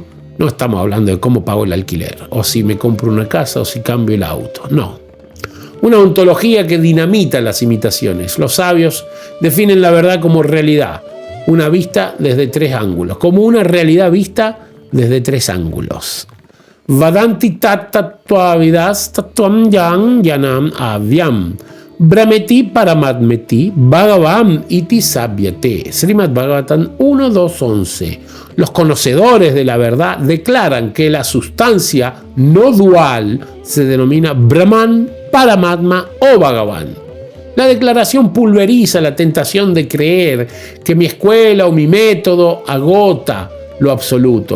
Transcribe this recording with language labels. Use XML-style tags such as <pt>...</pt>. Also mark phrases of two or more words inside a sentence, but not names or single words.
<es>No estamos hablando de cómo pago el alquiler, o si me compro una casa, o si cambio el auto, no. Una ontología que dinamita las imitaciones. Los sabios definen la verdad como realidad, una vista desde tres ángulos, como una realidad vista desde tres ángulos.</es> <sa>Vadanti tattvavidas tattvam yan yanam avyam brahmeti paramatmeti bhagavam iti sabhyate.</sa> <es>Srimad Bhagavatam 1.2.11. Los conocedores de la verdad declaran que la sustancia no dual se denomina Brahman, Paramatma o Bhagavan. La declaración pulveriza la tentación de creer que mi escuela o mi método agota lo absoluto.</es>